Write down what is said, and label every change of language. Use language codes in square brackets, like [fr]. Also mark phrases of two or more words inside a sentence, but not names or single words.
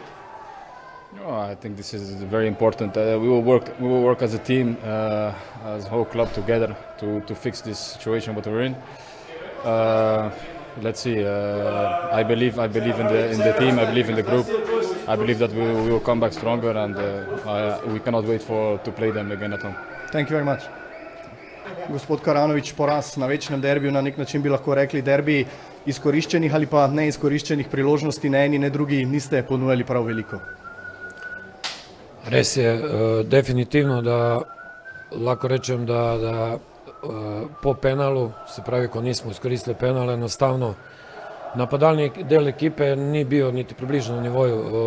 [en] I think this is very important. We will work as a team, as a whole club together to fix this situation what we're in. Let's see. I believe in the team. I believe in the group. I believe that we will come back stronger, and we cannot wait to play them again at home. Thank you very much. [sl] Gospod Karanović, poraz na večnem derbiju, na nek način bi lahko rekli derbi izkoriščenih ali pa neizkoriščenih priložnosti, ne eni ne drugi niste ponujali prav veliko. Res je, definitivno, da lahko rečem, da po penalu, se pravi, ko nismo izkoristili penala, enostavno napadalni del ekipe ni bil niti približno na nivoju.